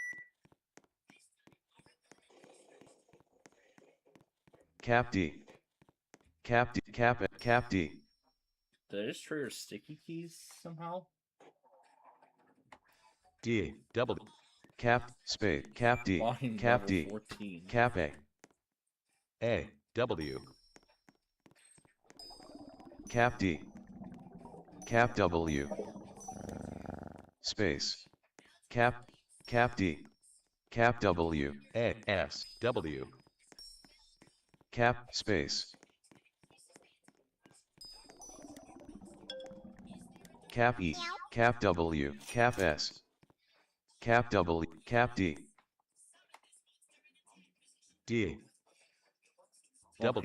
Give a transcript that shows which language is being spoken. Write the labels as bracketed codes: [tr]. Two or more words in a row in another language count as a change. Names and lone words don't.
[en] Cap D Cap D Cap D Did I just trigger sticky keys somehow? D double Cap space Cap D Volume Cap level D 14. Cap A W Cap D Cap W space Cap D Cap W A S W Cap space Cap E Cap W Cap S Cap W Cap D D double